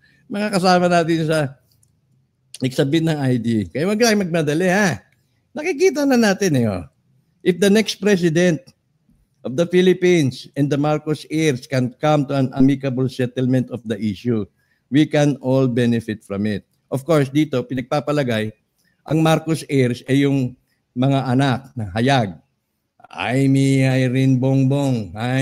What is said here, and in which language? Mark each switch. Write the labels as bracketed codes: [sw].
[tl] mga kasama natin sa nagsabit ng ID. Kaya wag lang magmadali, ha? Nakikita na natin, [en] if the next president of the Philippines and the Marcos heirs can come to an amicable settlement of the issue, we can all benefit from it. [tl] Of course, dito, pinagpapalagay, ang Marcos heirs ay yung mga anak na hayag. Jaime Irene Bongbong.